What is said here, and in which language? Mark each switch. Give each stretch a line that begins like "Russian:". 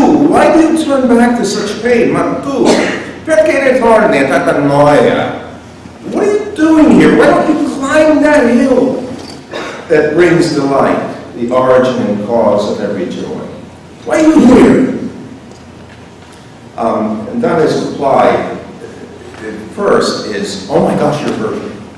English: Why do you turn back to such pain?
Italian: Ma tu, perché ne torni a tanta noia?
English: What are you doing here? Why don't you climb that hill that brings delight, the origin and cause of every joy? Why are you here? And Dante's reply first is, oh my gosh, you're a virgin.